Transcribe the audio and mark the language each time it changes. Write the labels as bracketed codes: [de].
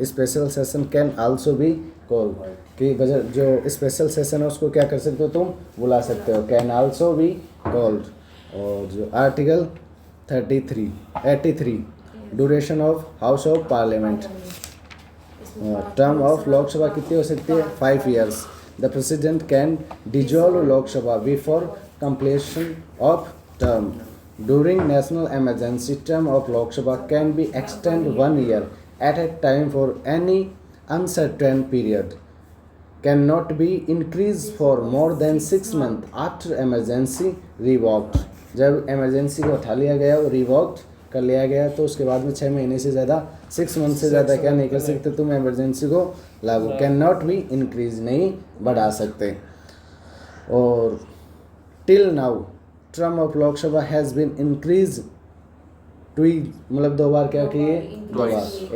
[en] Special session can also be called. [hi] कि budget जो special session है उसको क्या कर सकते हो तुम? बुला सकते हो। [en] Can also be called. [hi] और जो article 83 duration of house of parliament, term of Lok Sabha कितनी हो सकती है? [en] 5 years. The president can dissolve Lok Sabha before completion of term. During national emergency, term of Lok Sabha can be extended 1 year at a time for any uncertain period. Cannot be increased for more than 6 months after emergency revoked. [hi] जब emergency को उठा लिया गया और revoked कर लिया गया तो उसके बाद में 6 महीने से ज़्यादा 6 मंथ से ज़्यादा क्या नहीं कर सकते तुम इमरजेंसी को लागू। [en] can not be increase, [hi] नहीं बढ़ा सकते। [en] और till now term of Lok Sabha has been increase two, [hi] मतलब 2 बार क्या किए? 2 बार।